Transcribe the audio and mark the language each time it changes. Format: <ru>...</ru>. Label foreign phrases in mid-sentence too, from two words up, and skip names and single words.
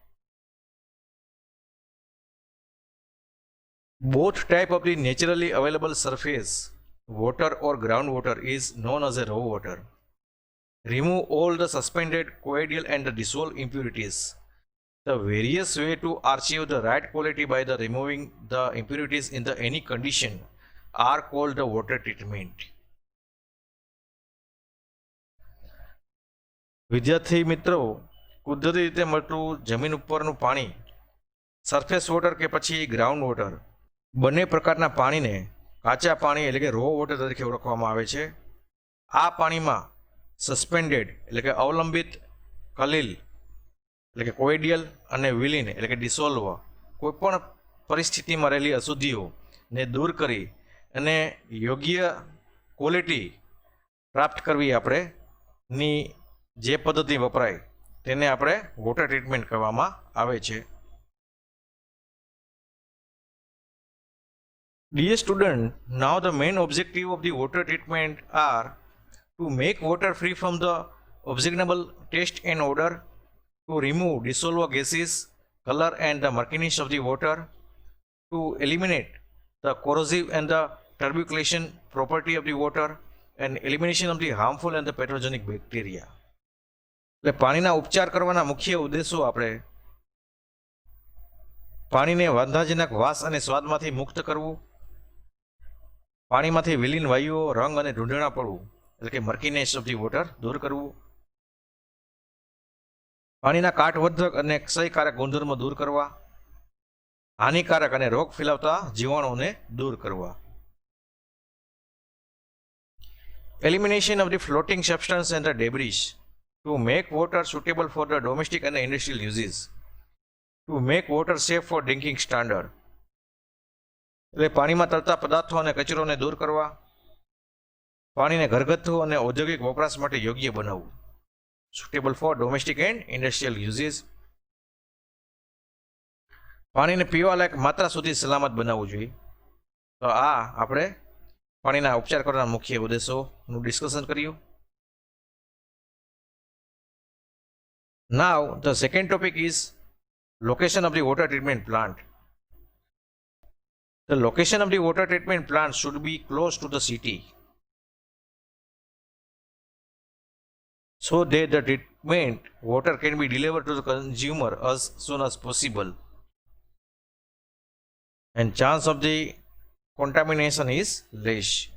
<en>Both type of the naturally available surface water or groundwater is known as a raw water. Remove all the suspended, colloidal and the dissolved impurities. The various way to achieve the right quality by the removing the impurities in the any condition are called the water treatment.</en> <gu>વિદ્યાર્થી મિત્રો, કુદરતી રીતે મળતું જમીન ઉપરનું પાણી,</gu> <en>surface water</en> <gu>કે પછી</gu> <en>ground water,</en> <gu>બંને પ્રકારના પાણીને કાચા પાણી એટલે કે</gu> <en>raw water</en> <gu>તરીકે ઓળખવામાં આવે છે. આ પાણીમાં સસ્પેન્ડેડ એટલે કે અવલંબિત, કલીલ એટલે કે કોઇડિયલ અને વિલીન એટલે કે ડિસોલ્વ કોઈપણ પરિસ્થિતિમાં રહેલી અશુદ્ધિઓને દૂર કરી અને યોગ્ય ક્વોલિટી પ્રાપ્ત કરવી આપણેની જે પદ્ધતિ વપરાય તેને આપણે</gu> <en>water treatment</en> <gu>કહેવામાં આવે છે.</gu> <en>Dear student, now the main objective of the water treatment are to make water free from the objectionable taste and odor, to remove dissolved gases, color and the murkiness of the water, to eliminate the corrosive and the turbulation property of the water, and elimination of the harmful and the pathogenic bacteria.</en> <gu>એટલે પાણીના ઉપચાર કરવાના મુખ્ય ઉદ્દેશો આપણે પાણીને વાંધાજનક વાસ અને સ્વાદમાંથી મુક્ત કરવું, પાણીમાંથી વિલીન વાયુઓ, રંગ અને ઢૂંઢણા પડવું એટલે કે</gu> <en>murkiness of the water</en> <gu>દૂર કરવું, પાણીના કાટવર્ધક અને ક્ષયકારક ગુણધર્મો દૂર કરવા, હાનિકારક અને રોગ ફેલાવતા જીવાણુઓને દૂર કરવા.</gu> <en>elimination of the floating substance and the debris to make water suitable for the domestic and industrial uses, to make water safe for drinking standard.</en> <gu>એટલે પાણીમાં તરતા પદાર્થો અને કચરોને દૂર કરવા, પાણીને ઘરગથ્થુ અને ઔદ્યોગિક વપરાશ માટે યોગ્ય બનાવવું,</gu> <en>suitable for domestic and industrial uses.</en> <gu>પાણીને પીવાલાયક માત્રા સુધી સલામત બનાવવું જોઈએ. તો આ આપણે પાણીના ઉપચાર કરવાના મુખ્ય ઉદ્દેશોનું ડિસ્કશન કર્યું.</gu> <en>Now the second topic is location of the water treatment plant. The location of the water treatment plant should be close to the city so that the treatment water can be delivered to the consumer as soon as possible and chance of the contamination is less.</en>